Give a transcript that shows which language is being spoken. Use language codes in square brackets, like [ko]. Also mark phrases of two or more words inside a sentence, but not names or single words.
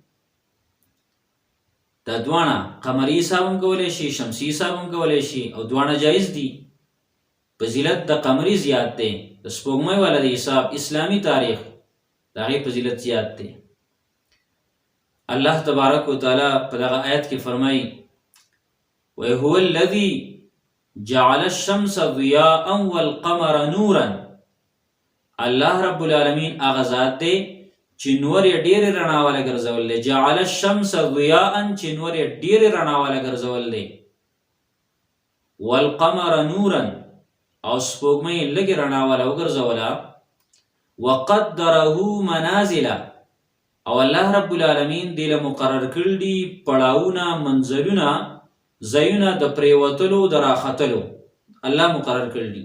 [ps] دا دوه قمری حساب هم کولای شي شمسی حساب هم کولای شي او دوه جایز دي فضیلت د قمری زیات دی د سپوږمۍ والا د حساب اسلامی تاریخ دا غي فضیلت زیات دی الله تبارک وتعالى په دغه آیت کې فرمایي [ar] وهو الذي جعل الشمس ضياء والقمر نورا [ps] الله رب العالمین هغه ذات دی چې نور یې ډېر رڼا والا ګرځول دی [ar] جعل الشمس ضياء [ps] چې نور یې ډېر رڼا والا ګرځول دی [ar] والقمر نورا [ps] او سپوږمۍ لږ رڼا والا وګرځولا [ar] وقدره منازل [ps] او الله رب العالمین دې له مقرر کړل دي پړاوونه، منزلونه، ځایونه د پریوتلو د راختلو الله مقرر کړل دي.